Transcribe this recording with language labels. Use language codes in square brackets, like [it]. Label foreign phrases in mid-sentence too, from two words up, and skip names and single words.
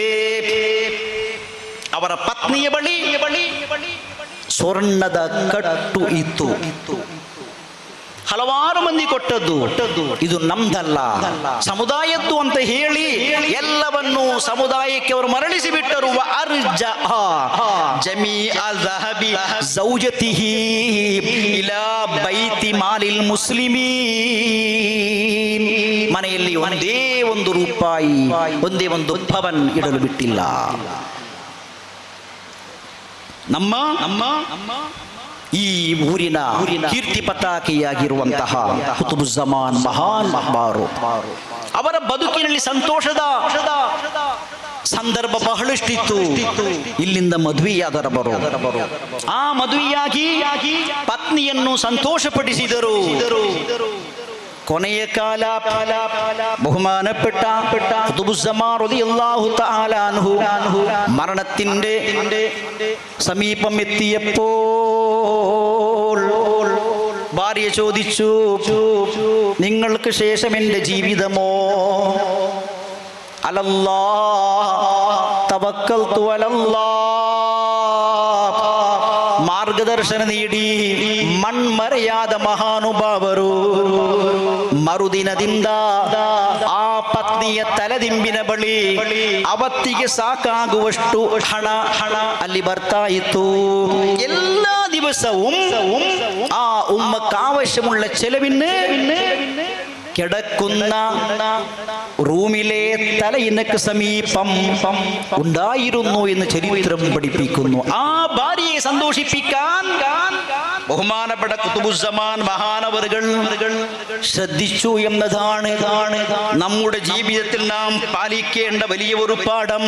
[kn] ಅವರ ಪತ್ನಿಯ ಬಳಿ ಸ್ವರ್ಣದ ಕಟ್ಟು ಇತ್ತು. ಹಲವಾರು ಮಂದಿ ಕೊಟ್ಟದ್ದು, ಇದು ನಮ್ದಲ್ಲ, ಸಮುದಾಯದ್ದು ಅಂತ ಹೇಳಿ ಎಲ್ಲವನ್ನು ಸಮುದಾಯಕ್ಕೆ ಅವರು ಮರಳಿಸಿ ಬಿಟ್ಟರು. [ar] ಜಮೀಅ ذهب زوجته إلى بيت مال المسلمين. [kn] ಮನೆಯಲ್ಲಿ ಒಂದೇ ಒಂದು ರೂಪಾಯಿ, ಒಂದೇ ಒಂದು ಪವನ್ ಇಡಲು ಬಿಟ್ಟಿಲ್ಲ. ನಮ್ಮ ಈ ಊರಿನ ಕೀರ್ತಿ ಪತಾಕೆಯಾಗಿರುವಂತಹ ಕುತುಬುಜ್ಜಮಾನ್ ಮಹಾನ್ ಮಹಬಾರು, ಅವರ ಬದುಕಿನಲ್ಲಿ ಸಂತೋಷದ ಸಂದರ್ಭ ಬಹಳಷ್ಟಿತ್ತು. ಇಲ್ಲಿಂದ ಮದುವೆಯಾದರವರು ಆ ಮದುವೆಯಾಗಿ ಪತ್ನಿಯನ್ನು ಸಂತೋಷಪಡಿಸಿದರು. ಕೊನೆಯ ಕಾಲ [ml] ബഹുമാനപ്പെട്ട ഖുതുബുസ്സമാൻ [ar] رضي الله تعالى عنه [ml] മരണത്തിന്റെ സമീപം എത്തിയപ്പോൾ ഭാര്യ ചോദിച്ചു, നിങ്ങൾക്ക് ശേഷം എൻ്റെ ജീവിതമോ? [ar] على الله توكلت على الله. [kn] മാർഗദർശന ನೀಡಿ ಮಣ್ಮರೆಯಾದ ಮಹಾನುಭಾವರು ಮರುದಿನದಿಂದ ಆ ಪತ್ನಿಯ ತಲೆದಿಂಬಿನ ಬಳಿ ಅವತ್ತಿಗೆ ಸಾಕಾಗುವಷ್ಟು ಹಣ ಅಲ್ಲಿ ಬರ್ತಾ ಇತ್ತು. [ml] എല്ലാ ദിവസവും ആ ഉമ്മക്ക് ആവശ്യമുള്ള ചെലവിന് കിടക്കുന്ന റൂമിലെ തലയിണക്ക് സമീപം ഉണ്ടായിരുന്നു എന്ന് ചരിത്രം പഠിപ്പിക്കുന്നു. ആ ഭാര്യയെ സന്തോഷിപ്പിക്കാൻ ബഹുമാനപ്പെട്ട ഖുതുബുസ്സമാൻ മഹാനവറുകൾ ശ്രദ്ധിച്ചു എന്നതാണ് നമ്മുടെ ജീവിതത്തിൽ നാം പാലിക്കേണ്ട വലിയ ഒരു പാഠം.